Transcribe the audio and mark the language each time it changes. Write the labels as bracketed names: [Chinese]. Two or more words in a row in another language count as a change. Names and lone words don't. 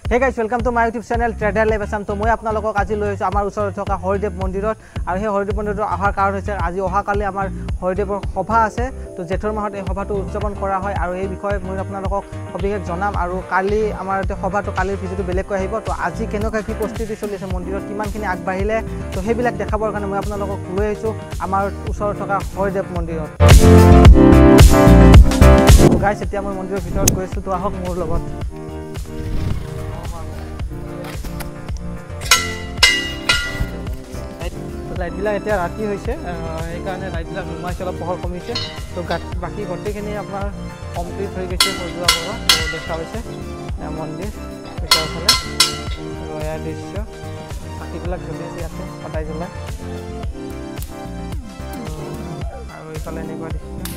[English] Hey guys, welcome to my YouTube channel Trader Life Assam. [Assamese] তো মই আপোনালোকক আজি লৈ হৈছোঁ আমাৰ ওচৰত থকা হৰিদেৱ মন্দিৰত আৰু হে হৰিদেৱ মন্দিৰত অহাৰ কাৰণ হৈছে আজি অহা কালি আমাৰ হৰিদেৱৰ সভা আছে তো যেঠৰ মাহত এই সভা টো উদযাপন কৰা হয় আৰু এই বিষয়ে মই আপোনালোকক হবিকে জনাম আৰু কালি আমাৰ তে সভা টো কালিৰ ভিডিঅ' টো বেলেগ কৈ আহিব তো আজি কেনেকা কি প্ৰস্তুতি চলি আছে মন্দিৰত কিমান খিনি আগবাঢ়িলে তো হে বিলাক দেখুৱাবৰ কাৰণে মই আপোনালোকক লৈ হৈছোঁ আমাৰ ওচৰত থকা হৰিদেৱ মন্দিৰত. তো guys, এতিয়া মই মন্দিৰৰ ভিতৰত গৈছোঁ তো আহক মোৰ লগত. লাইট বিলাক এতিয়া ৰাতি হৈছে এই কাৰণে লাইট বিলাক নুমাইছে অলপ পোহৰ কমিছে তো বাকি গটেখিনি আপোনাৰ কমপ্লিট হৈ গৈছে সজোৱা কৰা তো দেখা হৈছে মন্দিৰ ভিতৰ ফালে ৰয়া দৃশ্য বাকিবিলাক জ্বলি আছে ইয়াতে সদায় জ্বলাই আৰু এইফালে এনেকুৱা দৃশ্য